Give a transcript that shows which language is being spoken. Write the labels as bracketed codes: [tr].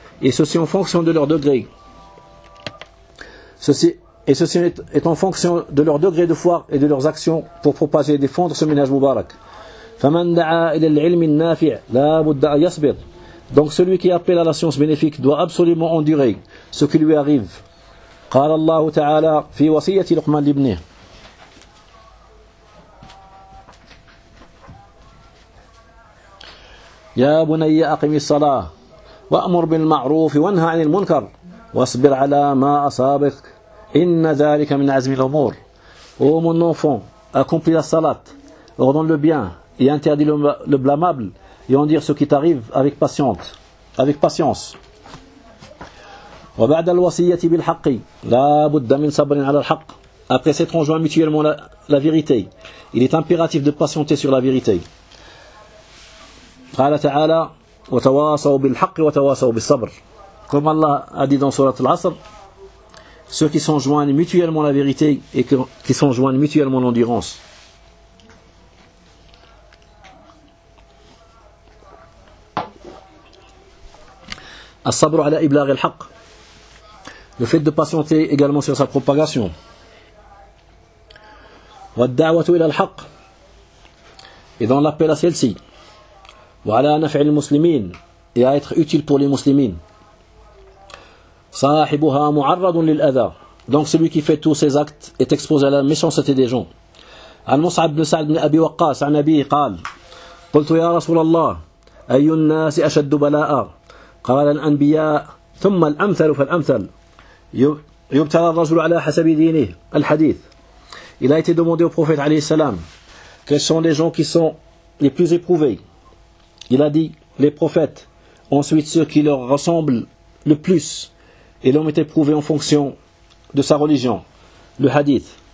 [fr] Et ceci en fonction de leur degré. Ceci est en fonction de leur degré de foi et de leurs actions pour propager et défendre ce ménage moubarak. Donc celui qui appelle à la science bénéfique doit absolument endurer ce qui lui arrive. [ar] قال الله تعالى في وصية لقمان لابنه يا بني أقم الصلاة وأمر بالمعروف وانهى عن المنكر واصبر على ما أصابك إن ذلك من عزم الأمور [fr] Ô mon enfant, accomplis la salat, ordonne le bien et interdis le blâmable et endure ce qui t'arrive avec patience. [ar] وبعد الوصية بالحق لا بد من صبر على الحق. [fr] Après s'être enjoint mutuellement la vérité, il est impératif de patienter sur la vérité. [ar] قال تعالى وتواصوا بالحق وتواصوا بالصبر. [fr] Comme Allah a dit dans sourate al-Asr, ceux qui s'enjoignent mutuellement la vérité et qui s'enjoignent mutuellement l'endurance. [ar] الصبر على إبلاغ الحق. [fr] Le fait de patienter également sur sa propagation. [ar] وَالدَّعْوَةُ إِلَى الْحَقِّ [fr] Et dans l'appel à celle-ci. [ar] وَعَلَى نَفْعِ الْمُسْلِمِينَ [fr] Et à être utile pour les musulmans. [ar] صَاحِبُهَا مُعَرَّضٌ لِلْأَذَى [fr] Donc celui qui fait tous ses actes est exposé à la méchanceté des gens. [ar] عَنْ مُصْعَبْ بْنِ سَعْدِ بْنِ أَبِي وَقَّاسَ عَنْ أَبِيهِ قَالَ قُلْتُ يَا رَسُولَ اللَّهِ أَيُّ النَّاسِ أَشَدُّ بَلَاءً قَالَ الْأَنْبِيَاءُ ثُمَّ الْأَمْثَلُ فَالْأَمْثَلُ يبتلى الرجل على حسب دينه الحديث. [fr] Il a été demandé au prophète [ar] عليه السلام [fr] quels sont les gens qui sont les plus éprouvés. Il a dit les prophètes, ensuite ceux qui leur ressemblent le plus, et l'homme est éprouvé en fonction de sa religion, le hadith.